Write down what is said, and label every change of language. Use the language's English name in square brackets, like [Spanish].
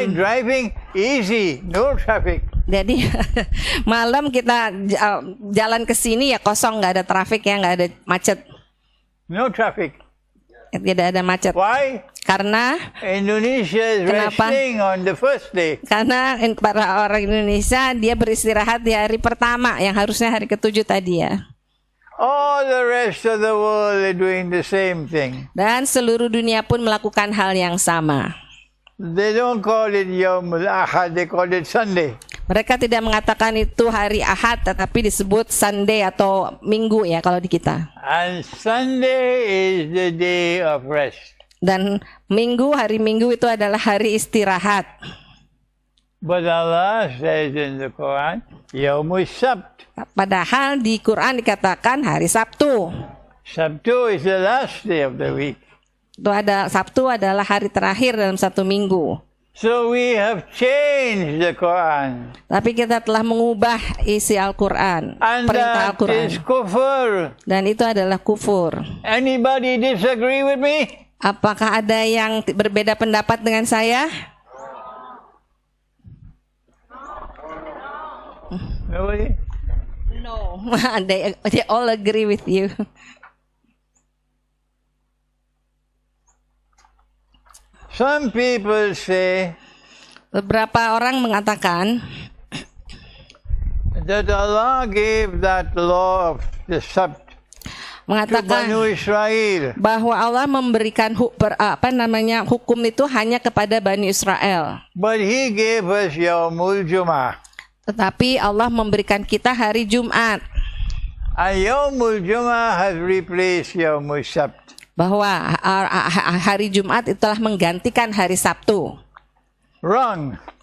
[English] night driving easy, no traffic. [Indonesian] Jadi malam kita jalan ke sini ya kosong, nggak ada traffic ya, nggak ada macet, [English] No traffic. [Indonesian] tidak ada macet. [English] Why? [Indonesian] Karena [English] Indonesia is [Indonesian] Kenapa? [English] resting on the first day. [Indonesian] para orang Indonesia dia beristirahat di hari pertama yang harusnya hari ketujuh tadi ya. [English] All the rest of the world are doing the same thing. [Indonesian] Dan seluruh dunia pun melakukan hal yang sama. [English] They don't call it Yawmul Ahad, they call it Sunday. [Indonesian] Mereka tidak mengatakan itu hari Ahad, tetapi disebut Sunday atau Minggu ya kalau di kita. [English] And Sunday is the day of rest. [Indonesian] Dan Minggu, hari Minggu itu adalah hari istirahat. [English] But Allah says in the Quran, Yawmul Sabt. [Indonesian] Padahal di Quran dikatakan hari Sabtu. [English] Sabtu is the last day of the week. [Indonesian] Sabtu adalah hari terakhir dalam satu minggu. [English] So we have changed the Quran. [Indonesian] Tapi kita telah mengubah isi Al-Quran, [English] And [Indonesian] perintah [English] that [Indonesian] Al-Quran. [English] is kufur. [Indonesian] Dan itu adalah kufur. [English] Anybody disagree with me? [Indonesian] Apakah ada yang berbeda pendapat dengan saya? [English] Nobody? No. they all agree with you. Some people say [Indonesian] Beberapa orang mengatakan [English] that Allah gave that law of the Sabt to [Indonesian] mengatakan [English] Banu Israel. [Indonesian] bahwa Allah memberikan hukum itu hanya kepada Bani Israel. [English] But He gave us Yawmul Jum'ah. [Indonesian] Tetapi Allah memberikan kita hari Jumat. [English] And Yawmul Jum'ah has replaced Yawmul Sabt. [Indonesian] Bahwa hari Jumat itu telah menggantikan hari Sabtu. [English] Wrong.